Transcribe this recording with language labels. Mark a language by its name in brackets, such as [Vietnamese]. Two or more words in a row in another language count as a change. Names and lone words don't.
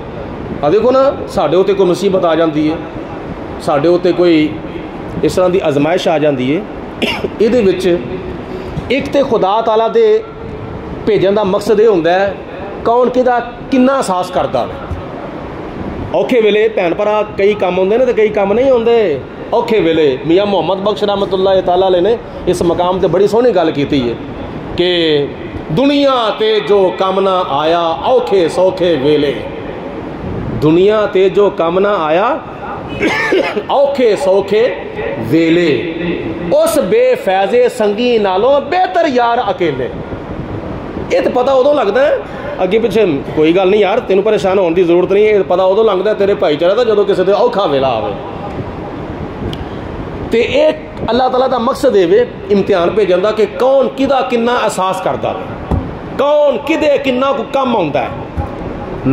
[Punjabi] آ دیکھو نا ساڈے اتے کوئی مصیبت آ جاتی ہے، ساڈے اتے کوئی اس طرح کی آزمائش آ جاتی ہے، ایہدے وچ اک تے خدا تعالیٰ دے بھیجن دا مقصد یہ ہوندا ہے کون کیہدا کنا احساس کردا ہے. اوکھے ویلے بھین بھرا کئی کم ہوندے نے تے کئی کم نہیں ہوندے. اوکھے ویلے میاں محمد بخش رحمۃ اللہ تعالیٰ نے اس مقام تے بڑی سوہنی گل کیتی ہے کہ دنیا تے جو کم نہ آیا اوکھے سوکھے ویلے، دنیا تے جو کم نہ آیا اوکھے سوکھے ویلے، اس بےفیضے سنگی نالوں بہتر یار اکیلے. یہ تو پتا اودوں لگتا ہے اگے پچھے کوئی گل نہیں یار تینوں پریشان ہونے کی ضرورت نہیں ہے، پتا اودوں لگتا ہے تیرے بھائی چارے کا جو کسی کا اوکھا ویلا آوے. تو اک اللہ تعالیٰ کا مقصد یہ امتحان بھیجن کا کہ کون کیہدا کنا احساس کرتا ہے، کون کیہدے کنا کو کم آوندا ہے.